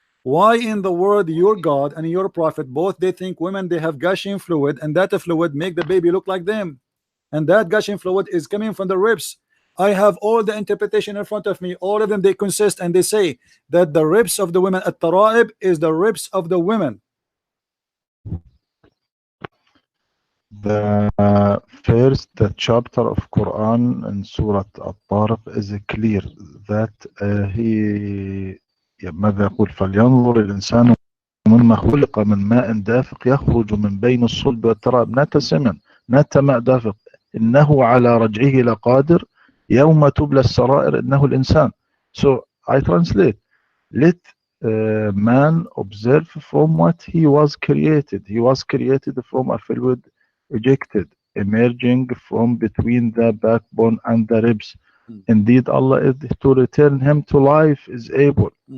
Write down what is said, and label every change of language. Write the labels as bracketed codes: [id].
[en] Why in the world your God and your prophet both they think women they have gushing fluid, and that fluid make the baby look like them, and that gushing fluid is coming from the ribs? I have all the interpretation in front of me. All of them they consist, and they say that the ribs of the women at Tara'ib is the ribs of the women. The first chapter of Quran in Surah At-Tariq is clear that he [ar] ماذا يقول فلينظر الإنسان مما خلق من ماء دافق يخرج من بين الصلب والترائب not سمن not ماء دافق إنه على رجعه لقادر يوم تبلى السرائر إنه الإنسان. [en] So I translate, let man observe from what he was created. He was created from a fluid ejected emerging from between the backbone and the ribs. Indeed, Allah is to return him to life is able.